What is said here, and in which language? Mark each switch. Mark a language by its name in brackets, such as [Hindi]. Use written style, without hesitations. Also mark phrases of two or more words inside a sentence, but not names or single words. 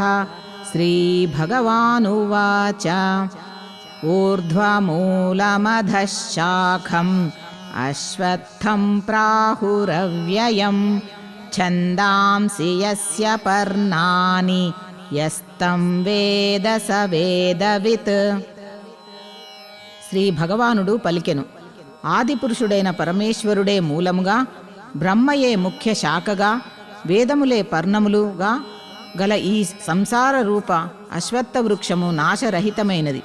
[Sanskrit] श्रीभगवानुवाच ऊर्ध्वमूलमधः शाखम् अश्वत्थं प्राहुरव्ययम् छन्दांसि यस्य पर्णानि यस्तं వేద స వేదవిత్. [Telugu] శ్రీ భగవానుడు పలికెను, ఆదిపురుషుడైన పరమేశ్వరుడే మూలముగా, బ్రహ్మయే ముఖ్య శాఖగా, వేదములే పర్ణములుగా గల ఈ సంసార రూప అశ్వత్థ వృక్షము నాశరహితమైనది.